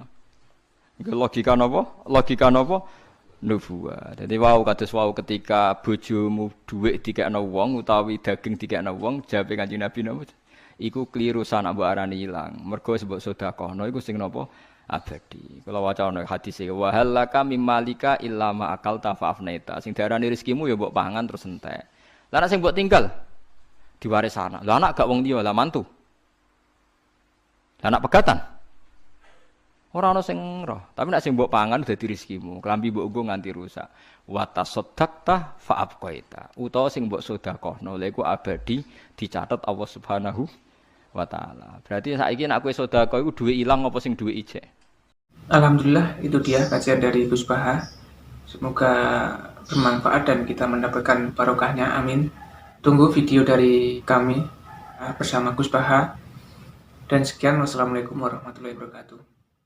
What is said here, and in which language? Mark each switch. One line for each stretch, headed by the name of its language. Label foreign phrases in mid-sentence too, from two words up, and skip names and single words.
Javanese: Iku logika napa? Logika napa? Nubuwah. Dadi wau kados wau ketika bojomu dhuwit dikekno wong utawi daging dikekno wong, jawabe Kanjeng Nabi napa? Iku kliru sanak mbok arani ilang. Mergo sebab sedekahno iku sing napa? Abadi. Kula waca ana hadis iki
Arabic: wa halaka mimmalika illa ma akalta fa'afnaita.
Javanese: Sing diarani rezekimu ya mbok pangan terus entek. Lah nek sing mbok tinggal Diwaris anak. Lah anak gak wong liya, lah mantu. Lah anak pegatan. Ora ana sing roh, tapi nek sing mbok pangan dadi rezekimu. Klambi mbok nggo nganti rusak.
Arabic: Wa tasaddaqta fa abqaita.
Javanese: Utawa sing mbok sedekahno, lha iku abadi dicatet Allah
Arabic: Subhanahu wa taala.
Javanese: Berarti saiki nek kowe sedekah iku duwe ilang apa sing duwe ijek?
Arabic: Alhamdulillah,
Indonesian: itu dia kajian dari Gus Baha. Semoga bermanfaat dan kita mendapatkan barokahnya. Amin. Tunggu video dari kami bersama Gus Baha. Dan sekian,
Arabic: wassalamualaikum warahmatullahi wabarakatuh.